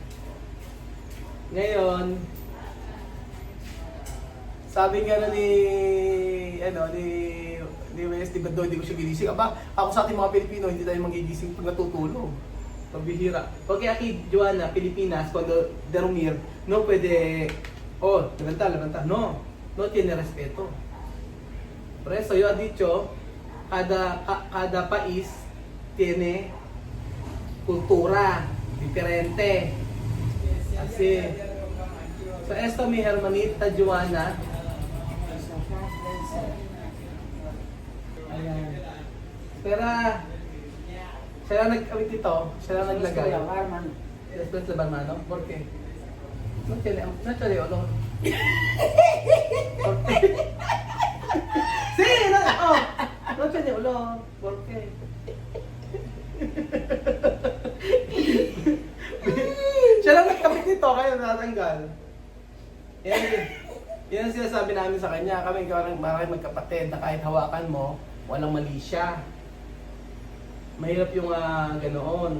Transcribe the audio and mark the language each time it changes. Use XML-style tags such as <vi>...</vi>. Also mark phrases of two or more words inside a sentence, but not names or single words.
<tl>Ngayon, sabi nga ni Wesley, ba't daw hindi ko siya gigising? Aba, ako sa ating mga Pilipino, hindi tayo magigising pag natutulog.</tl> <es>Pabihira. Okay, aquí, Joanna, Pilipinas, cuando dormir, no puede, levantar, no tiene respeto. Por eso yo he dicho, cada país tiene cultura diferente. Así. So esto mi hermanita Joanna.</es> <tl>Ayan. Pero siya lang nagkawit ito, siya lang naglagay.</tl> <es>Después lavar mano. ¿Por qué? No tiene olor. ¿Por qué? Sí, no tiene olor. ¿Por qué?</es> <tl>Siya lang nagkapit nito, kaya natanggal. Yan ang sinasabi namin sa kanya. Kami maraming magkapatid na kahit hawakan mo, walang mali siya. Mahirap yung ganoon.</tl>